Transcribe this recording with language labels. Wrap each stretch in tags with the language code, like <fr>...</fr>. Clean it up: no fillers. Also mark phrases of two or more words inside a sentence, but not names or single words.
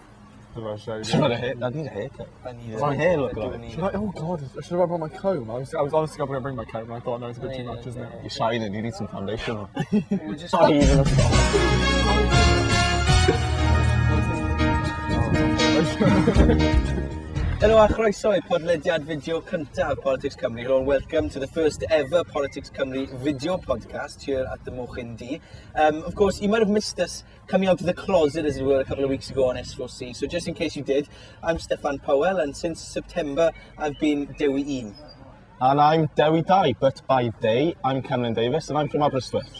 <en>Should I need a haircut. Does my hair look like? Oh god, should I brought my comb? I was honestly going to bring my comb and I thought, no, it's a bit too much, isn't it? You're shining, you need some foundation on. We're just not even a</en> <cy>Hello a chroeso I podlediad fideo cyntaf Politics Cymru.</cy> <en>Hello and welcome to the first ever Politics Cymru video podcast here at the Mochyn D. Of course, you might have missed us coming out of the closet as it were a couple of weeks ago on S4C. So just in case you did, I'm Stefan Powell and since September I've been Dewis. And I'm Dewis Dai, but by day I'm Cameron Davis and I'm from Aberystwyth.</en>